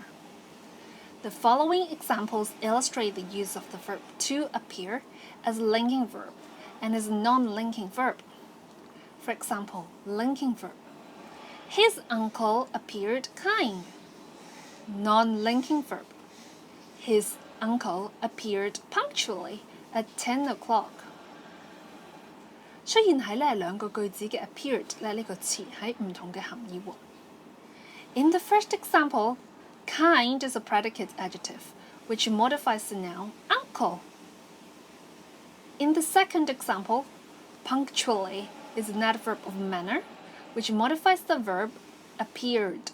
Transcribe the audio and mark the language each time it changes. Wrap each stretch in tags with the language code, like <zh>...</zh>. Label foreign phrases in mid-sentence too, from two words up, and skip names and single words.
<en>The following examples illustrate the use of the verb to appear as a linking verb and as a non-linking verb. For example, linking verb. His uncle appeared kind. Non-linking verb. His uncle appeared punctually at 10 o'clock.</en> <yue>雖然喺兩個句子嘅 appeared 呢個詞喺唔同嘅含義喎。</yue> <en>In the first example, kind is a predicate adjective, which modifies the noun uncle. In the second example, punctually is an adverb of manner, which modifies the verb appeared.</en>